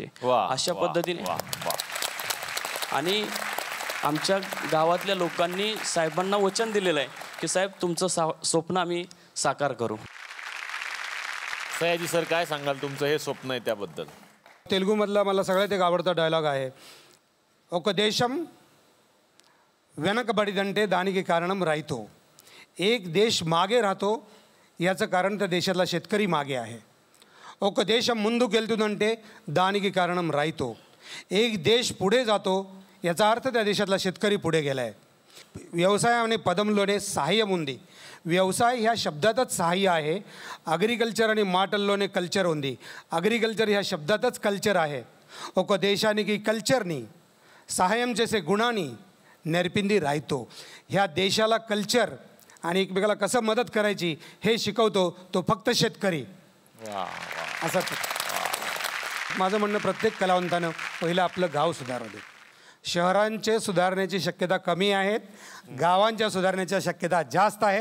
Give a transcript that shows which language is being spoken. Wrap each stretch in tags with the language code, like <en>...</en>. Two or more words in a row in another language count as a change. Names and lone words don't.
<mr>अशा पद्धतीने आणि आमच्या गावातल्या लोकांनी साहेबांना वचन दिलेलं आहे की साहेब तुमचं स्वप्न आम्ही साकार करू. सयाजी सर, काय सांगाल, तुमचं हे स्वप्न आहे त्याबद्दल? तेलुगूमधला मला सगळ्यात एक आवडता डायलॉग आहे,</mr> <te>ఒక దేశం వెనకబడిదంటే దానికి కారణం రైతు.</te> <mr>एक देश मागे राहतो याचं कारण त्या देशातला शेतकरी मागे आहे.</mr> <te>ఒక దేశం ముందుకు వెళ్తుందంటే దానికి కారణం రైతు.</te> <mr>एक देश पुढे जातो याचा अर्थ त्या देशातला शेतकरी पुढे गेला आहे.</mr> <te>వ్యవసాయాన్ని పదంలోనే సహాయం ఉంది. వ్యవసాయ</te> <mr>ह्या शब्दातच सहाय्य आहे.</mr> <te>అగ్రికల్చర్ అనే మాటల్లోనే కల్చర్ ఉంది.</te> <mr>అగ్రికల్చర్ ह्या शब्दातच कल्चर आहे.</mr> <te>ఒక దేశానికి కల్చర్ని సహాయం చేసే</te> <mr>गुणांनी नेरपिंदी राहतो. ह्या देशाला कल्चर आणि एकमेकाला कसं मदत करायची हे शिकवतो तो फक्त शेतकरी. असं माझं म्हणणं, प्रत्येक कलावंतानं पहिलं आपलं गाव सुधारू दे. शहरांचे सुधारण्याची शक्यता कमी आहेत, गावांच्या सुधारण्याच्या शक्यता जास्त आहेत.</mr>